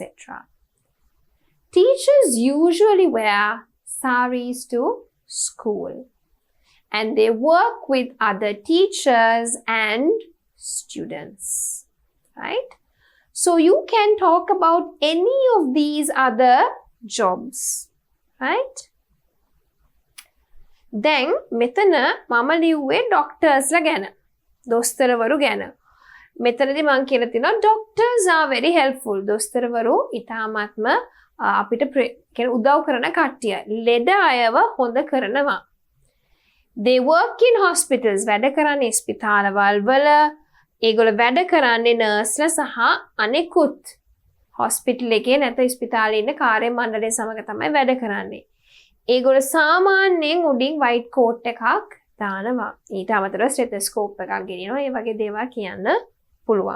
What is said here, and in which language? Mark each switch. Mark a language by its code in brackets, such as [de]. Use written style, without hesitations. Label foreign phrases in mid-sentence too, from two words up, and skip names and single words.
[en] Teachers usually wear saris to school and they work with other teachers and students, right? So you can talk about any of these other jobs, right? [si] Then මෙතන මම ලිව්වේ doctors ලා ගැන, දොස්තරවරු ගැන. මෙතනදී මම කියලා තිනවා [en] doctors are very helpful. [si] දොස්තරවරු ඉතාමත්ම අපිට උදව් කරන කට්ටිය. ලෙඩ අයව හොඳ කරනවා. [en] They work in hospitals. [si] වැඩ කරන්නේ ස්පිතාලවල් වල. ඒගොල්ලෝ වැඩ කරන්නේ නර්ස්ලා සහ අනෙකුත් hospital එකේ නැත්නම් ස්පිතාලේ ඉන්න කාර්ය මණ්ඩලය සමග තමයි වැඩ කරන්නේ. ඒගොල්ලෝ සාමාන්‍යයෙන් උඩින් [en] white coat [si] එකක් දානවා. ඊට අමතරව stethoscope එකක් ගෙනියනවා. ඒ වගේ දේවල් කියන්න පුළුවන්.